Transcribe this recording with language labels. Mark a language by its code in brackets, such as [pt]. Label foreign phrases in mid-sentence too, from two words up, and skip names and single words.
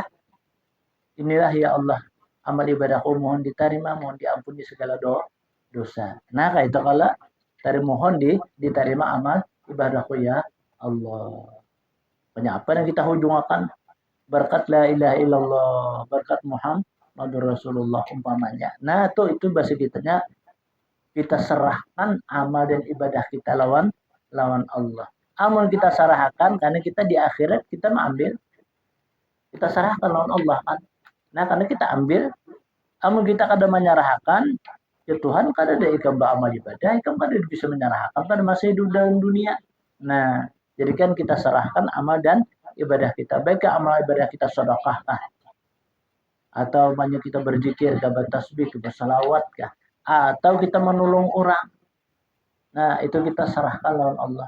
[id] Inilah [ar] ya Allah [id] amal ibadahku mohon diterima, mohon diampuni segala dosa. Nah, kayak itu kalau dari mohon diterima amal ibadahku [ar] ya Allah. [id] Banyak apa yang kita hujungkan berkat [ar] la ilaha illallah, [id] berkat [ar] Muhammadur Rasulullah [id] umpamanya. Nah, itu bahasa kitanya kita serahkan amal dan ibadah kita lawan Allah. Amal kita serahkan karena kita di akhirat kita mengambil, kita serahkan lawan Allah kan. [bjn] Nah, karena kita ambil, amal kita kada menyerahkan, ya Tuhan kada ada ikam amal ibadah, ikam kada bisa menyerahkan pada masa hidup dalam dunia. [id] Nah, jadi kan kita serahkan amal dan ibadah kita. Baik amal ibadah kita sedekah kah? Atau banyak kita berzikir, kah, bertasbih, bersalawat kah? Atau kita menolong orang. Nah, itu kita serahkan lawan Allah.